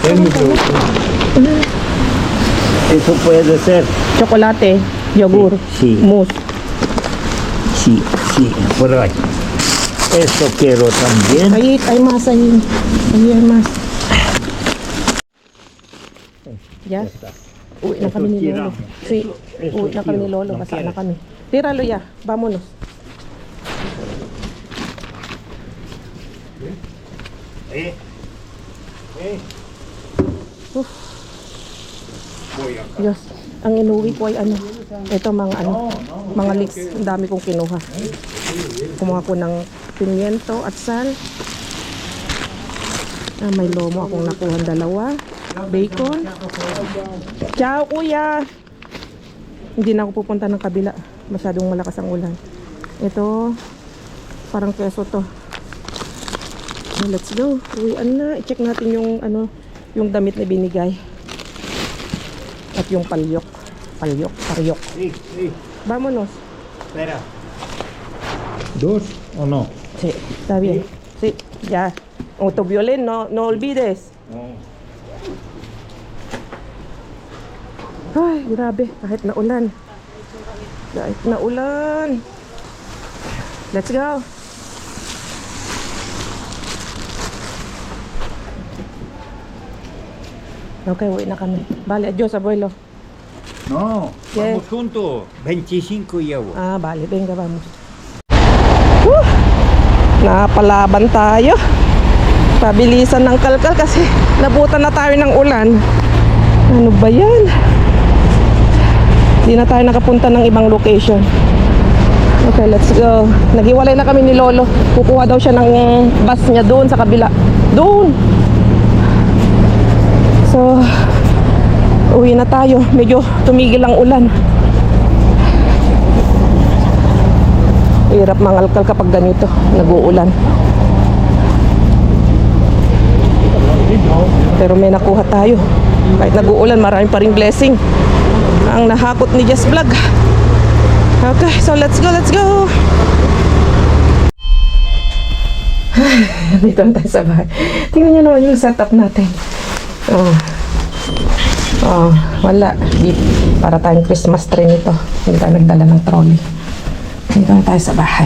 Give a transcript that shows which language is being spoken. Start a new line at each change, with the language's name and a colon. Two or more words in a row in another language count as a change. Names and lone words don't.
Spanish: Eso puede ser. Chocolate, yogur, Sí. mousse. Sí, por ahí. Esto quiero también. Hay más ahí. Ahí hay más. Ya.
Filipino: Uwi na kami ni Lolo. Sí. Uwi na kami ni Lolo. Basa na kami.
Spanish: Tíralo ya. Vámonos.
Filipino: Diyos. Ang inuwi ko ay ano. Ito mga leeks. Ang dami kong kinuha. Kumuha ko ng pimiento at sal. May lomo akong nakuha 2. Bacon. Ciao, kuya! Hindi na ako pupunta ng kabila. Masyadong malakas ang ulan. Ito, parang keso to.
English: So, let's go.
Filipino: Uwian na. I-check natin yung damit na binigay. At yung paryok. Paryok.
Spanish: Vámonos. Espera. ¿Dos o no? Sí, está bien. Sí, ya. Autoviolín, no olvides.
Filipino: Ay, grabe. Kahit na ulan.
English: Let's go.
Filipino: Okay, uwi na kami.
Spanish: Vale, adios, abuelo. No, ¿Qué? vamos juntos. 25 euros. Vale, venga, vamos.
Filipino: Napalaban tayo. Pabilisan ng kalkal kasi nabutan na tayo ng ulan. Ano ba yan? Hindi na tayo nakapunta ng ibang location.
English: Okay, let's go.
Filipino: Naghiwalay na kami ni Lolo. Kukuha daw siya ng bus niya doon sa kabila. Doon! So, uwi na tayo. Medyo tumigil ang ulan. Hirap mangalkal kapag ganito. Nag-uulan. Pero may nakuha tayo. Kahit nag-uulan, marami pa ring blessing ang nahakot ni Jess Vlog.
English: Okay, so let's go.
Filipino: Dito na tayo sa bahay. Tingnan nyo naman yung setup natin. Wala. Para tayong Christmas tree nito. Hindi tayo nagdala ng trolley. Dito na tayo sa bahay.